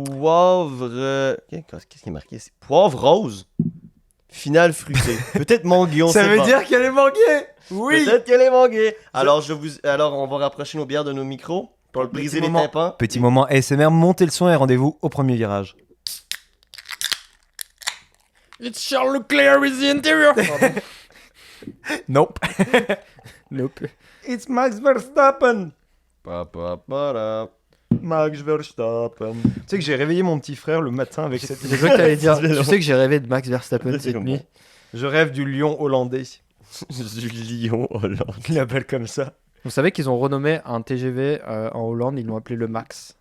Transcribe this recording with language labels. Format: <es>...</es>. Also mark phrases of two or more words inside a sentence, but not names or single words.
<fr>Qu'est-ce qui est marqué? C'est poivre rose. Finale fruitée. Peut-être manguée, on Ça sait veut pas. dire qu'elle est manguée. Oui. Peut-être qu'elle est manguée. Alors, on va rapprocher nos bières de nos micros pour le briser les tympans. Petit moment ASMR, montez le son et rendez-vous au premier virage.</fr> <en>It's Charles Leclerc is the interior. Nope. Nope. It's Max Verstappen. Pa, pa, pa, da.</en> <fr>Max Verstappen. Tu sais que j'ai réveillé mon petit frère le matin avec cette J'ai cru que t'allais dire. Tu sais que j'ai rêvé de Max Verstappen cette nuit. Je rêve du lion hollandais. Du lion Hollande. Il l'appelle comme ça. Vous savez qu'ils ont renommé un TGV en Hollande, ils l'ont appelé le Max.</fr>